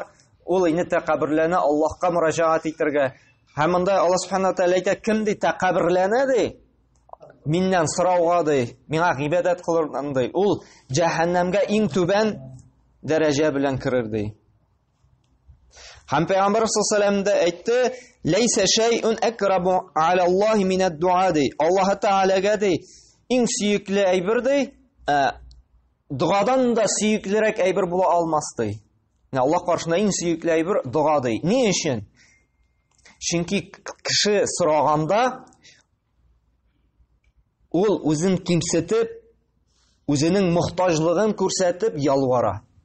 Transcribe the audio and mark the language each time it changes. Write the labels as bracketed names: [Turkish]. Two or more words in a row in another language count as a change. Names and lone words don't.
[Tatar] Ул инде тәкабберләнә, Аллаһка мөрәҗәгать итәргә. Һәм монда Аллаһ [Arabic] سبحانه تعالى [Tatar] әйтә, кем ди тәкабберләнә ди? Миннән сорауга ди, миңа гыйбадәт кылырдан ди. Ул җәһәннәмгә иң түбән дәрәҗә белән керер ди. Һәм Пәйгамбәр [Arabic] صلى الله عليه [Tatar] әйтте: [Arabic] "ليس شيء أقرب على الله من الدعاء" ди. [Tatar] Аллаһ Тәгаләгә ди иң сөекле әйбер ди, дуадан да сөеклерәк әйбер була алмас ди. Аллаһ каршында иң сөекле әйбер дуа ди. Ни өчен? Чөнки кеше сораганда ул үзен кимсетеп, үзенең мохтаҗлыгын күрсәтеп ялвара.